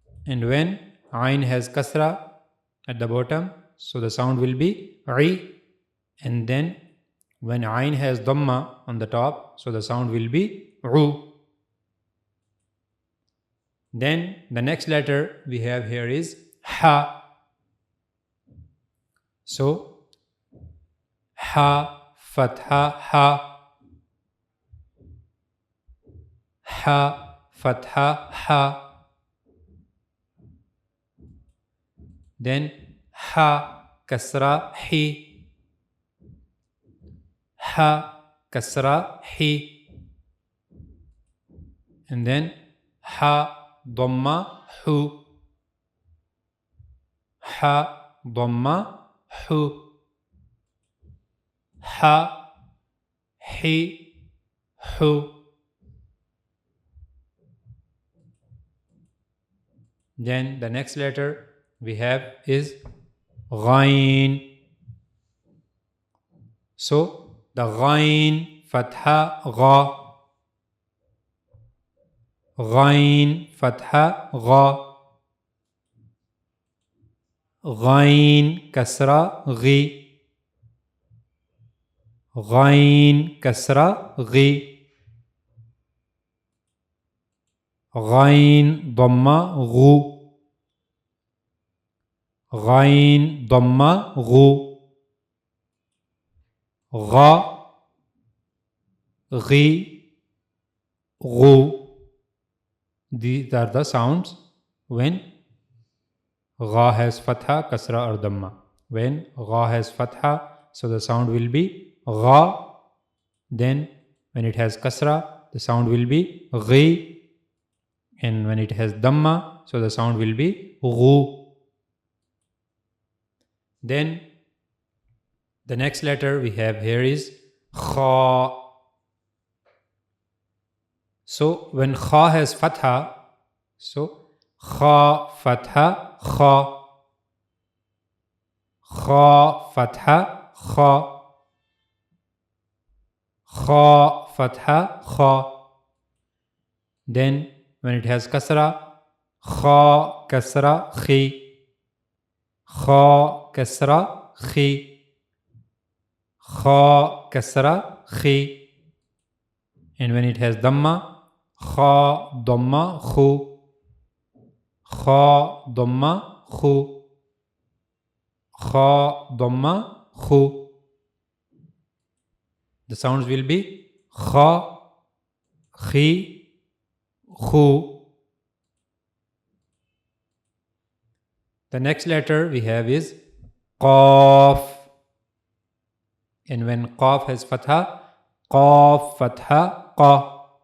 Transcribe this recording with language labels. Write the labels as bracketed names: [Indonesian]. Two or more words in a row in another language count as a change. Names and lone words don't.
[English] And when Ain has kasra at the bottom, so the sound will be I. And then when Ain has dhamma on the top, so the sound will be U. Then the next letter we have here is Ha. So Ha, Fatha, Ha. Ha, Fatha, Ha. Then Ha, Kasra, Hi. Ha, Kasra, Hi. And then Ha, Dhamma, Hu. Ha, Dhamma, Hu. Ha, Hi, Hu. Then the next letter we have is Ghain. So the Ghain, Fatha, Gha. Ghain, Fatha, Gha. Ghain, Kasra, Ghi. Ghain, Kasra, Ghi. Ghain, Dhamma, Ghu. Ghain, Dhamma, Ghu. Gha, Ghi, Ghu. These are the sounds when Gha has Fatha, Kasra or Dhamma. When Gha has Fatha, so the sound will be Gha. Then when it has Kasra, the sound will be Ghi. And when it has Dhamma, so the sound will be Ghu. Then the next letter we have here is Kha. So when Kha has Fatha, so Kha, Fatha, Kha. Kha, Fatha, Kha. Kha, Fatha, Kha. Then when it has Kasra, Kha, Kasra, Khi. Kha, Kasra, Khi. Kha, Kasra, Khi. And when it has Dhamma, Kha, Dhamma, Khu. Kha, Dhamma, Khu. Kha, Dhamma, Khu. The sounds will be Kha, Khi, Khu. The next letter we have is Qaf. And when Qaf has Fatha, Qaf, Fatha, Qa.